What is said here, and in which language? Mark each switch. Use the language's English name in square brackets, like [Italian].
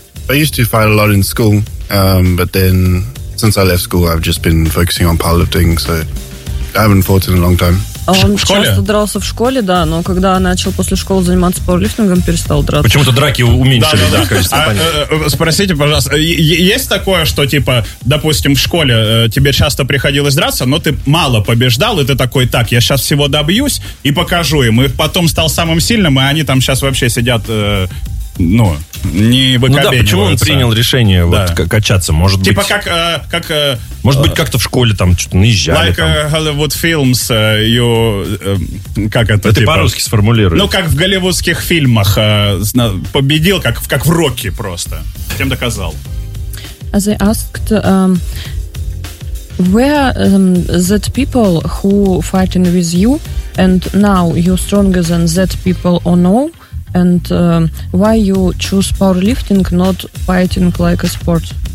[English] I used to fight a lot in school, but then since I left school, I've just been focusing on powerlifting, so I haven't fought in a long time. [Russian] Он часто дрался в школе, да, но когда начал после школы заниматься пауэрлифтингом, перестал драться. Почему-то драки уменьшили, да, конечно. Спросите, пожалуйста, есть такое, что, типа, допустим, в школе тебе часто приходилось драться, но ты мало побеждал, и ты такой: так, я сейчас всего добьюсь и покажу им, и потом стал самым сильным, и они там сейчас вообще сидят, ну... Не выкобениваются. Ну да, почему он принял решение вот качаться? Может типа быть... Типа как... Может быть, как-то в школе там что-то наезжали. [English] Like Hollywood films, you... [Russian] как это, типа... Это по-русски сформулируй. Ну, как в голливудских фильмах. Победил, как в Рокки просто. Всем доказал. [English] As I asked, where that people who fighting with you, and now you're stronger than that people or no, and why you choose powerlifting, not fighting like a sport?